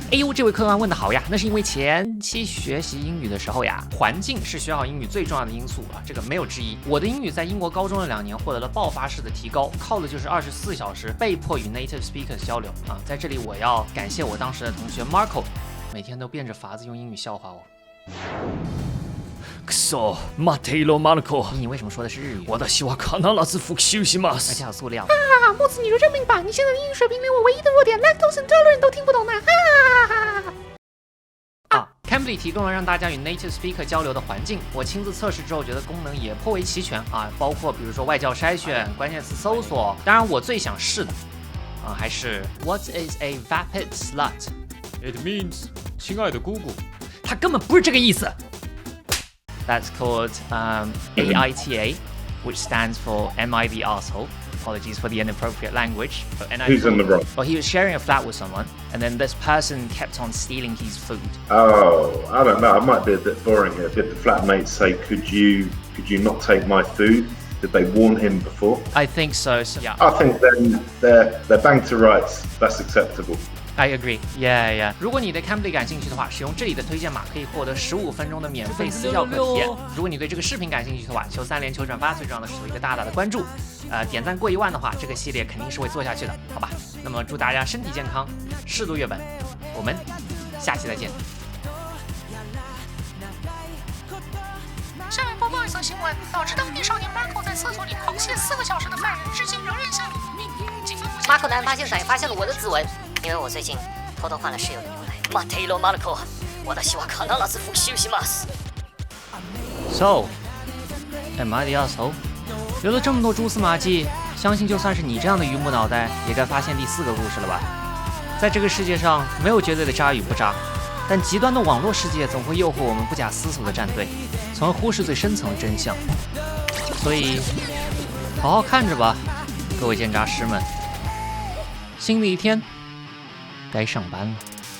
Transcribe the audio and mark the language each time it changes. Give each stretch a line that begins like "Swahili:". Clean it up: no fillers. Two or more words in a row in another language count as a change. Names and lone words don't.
Chinese: 哎呦，这位客官问得好呀，那是因为前期学习英语的时候呀，环境是学好英语最重要的因素啊，这个没有之一。我的英语在英国高中的2年获得了爆发式的提高，靠的就是24小时被迫与
English: native speakers
Chinese: 交流啊。在这里我要感谢我当时的同学 Marco， 每天都变着法子用英语笑话我。
Japanese: くそ、待てろマルコ。
Chinese: 你为什么说的是日语？
Japanese: 私は必ず復習しま
Chinese: 而
Japanese: す。
Chinese: 且好塑料。啊，木子，你就认命吧，你现在的英语水平连我唯一的弱点
English: lactose intolerant
Chinese: 都听不懂呢。 Cambly 提供了让大家与
English: native speaker
Chinese: 交流的环境，我亲自测试之后觉得功能也颇为齐全啊，包括比如说外教筛选、关键词搜索。当然，我最想试的还是
English: What is a vapid slut？ It means
Chinese: 亲爱的姑姑。它根本不是这个意思。
English: That's called AITA, which stands for Am I the asshole? Apologies for the inappropriate language. Who's in the wrong? Well, he was sharing a flat with someone, and then this person kept on stealing his food. Oh, I don't know. I might be a bit boring here. Did the flatmates say, "Could you not take my food"? Did they warn him before? I think so. So yeah, I think then they're bang to rights. That's acceptable. I agree. Yeah.
Chinese: 如果你对 Cambly 感兴趣的话，使用这里的推荐码可以获得15分钟的免费私教课体验。如果你对这个视频感兴趣的话，求3连求转发，最重要的是求一个大大的关注。点赞过1万的话，这个系列肯定是会做下去的，好吧？那么祝大家身体健康，适度阅本，我们下期再见。下面播报一则新闻，导致当地少年 Marco 在厕所里狂泻4个小时的犯人，至今仍然下落不明。警方马可的案发现场也发现了我的指纹，因为我最近偷偷换了室友的牛奶。
Japanese: 待てろマルコ、私は必ず復習します。
English: So, am I the asshole？
Chinese: 有了这么多蛛丝马迹，相信就算是你这样的榆木脑袋，也该发现第4个故事了吧？在这个世界上，没有绝对的渣与不渣，但极端的网络世界总会诱惑我们不假思索的站队，从而忽视最深层的真相。所以，好好看着吧，各位奸诈师们。新的一天，该上班了。